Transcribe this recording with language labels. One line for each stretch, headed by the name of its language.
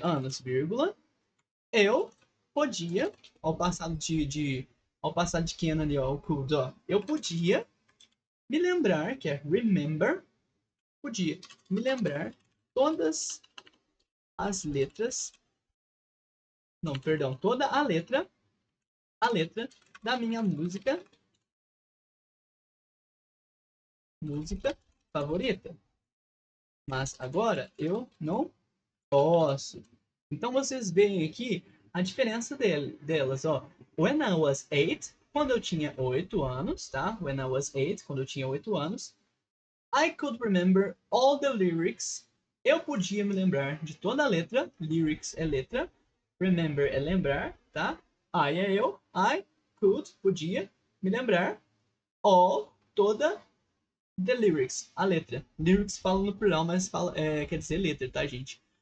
Portuguese: Anos, vírgula, eu podia, ao passar de can ali, ó, o could, ó, eu podia me lembrar, que é remember, podia me lembrar todas as letras, não, perdão, toda a letra da minha música favorita. Mas agora eu não posso. Então vocês veem aqui a diferença delas, ó.
English: When I was 8,
Portuguese: quando eu tinha 8 anos, tá?
English: When I was 8,
Portuguese: quando eu tinha 8 anos,
English: I could remember all the lyrics.
Portuguese: Eu podia me lembrar de toda a letra. Lyrics é letra. Remember é lembrar, tá? I é eu.
English: I could,
Portuguese: podia, me lembrar. All, toda, the lyrics, a letra. Lyrics fala no plural, mas quer dizer letra, tá, gente?